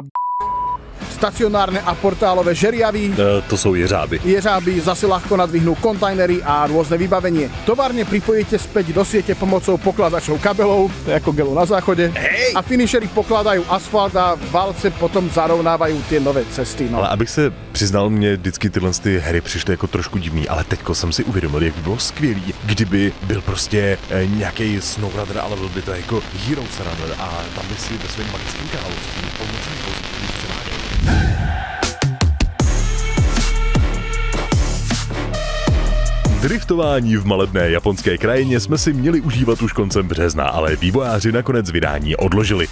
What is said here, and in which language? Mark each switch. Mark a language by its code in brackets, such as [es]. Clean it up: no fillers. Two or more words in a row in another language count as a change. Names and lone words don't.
[sk] Stacionárne a portálové žeriavy. [cs] To jsou jeřáby. [sk] Jeřáby zase ľahko nadvihnú kontajnery a rôzne vybavenie. Továrne pripojíte späť do siete pomocou pokladačov kabelov, to je ako gelu na záchode. Hej! A finišeri pokladajú asfalt a valce potom zarovnávajú tie nové cesty. No. [cs] Ale abych se přiznal, mě vždycky tyhle ty hry přišly jako trošku divný, ale teďko jsem si uvědomil, jak by bylo skvělý, kdyby byl prostě nějaký SnowRunner, ale byl by to jako Heroes Runner a tam by si ve svém magickém království pomocí pozitivních převáděl. Driftování v malebné japonské krajině jsme si měli užívat už koncem března, ale vývojáři nakonec vydání odložili.